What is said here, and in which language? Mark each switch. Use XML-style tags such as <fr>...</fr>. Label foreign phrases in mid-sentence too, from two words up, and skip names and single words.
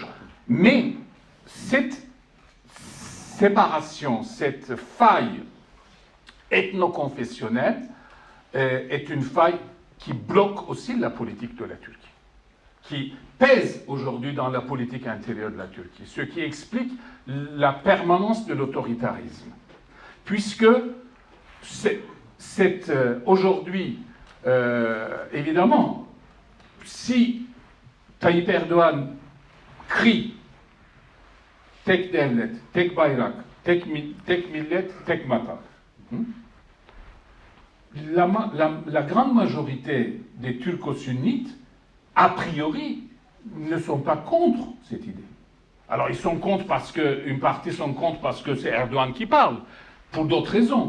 <fr>Mais cette séparation, cette faille ethno-confessionnelle est une faille qui bloque aussi la politique de la Turquie, qui pèse aujourd'hui dans la politique intérieure de la Turquie, ce qui explique la permanence de l'autoritarisme. Puisque aujourd'hui, évidemment, si Tayyip Erdogan crie</fr> <tr>Tek devlet, tek bayrak, tek millet, tek vatan.</tr> <fr>La grande majorité des turco-sunnites, a priori, ne sont pas contre cette idée. Alors ils sont contre parce que, une partie sont contre parce que c'est Erdogan qui parle, pour d'autres raisons.</fr>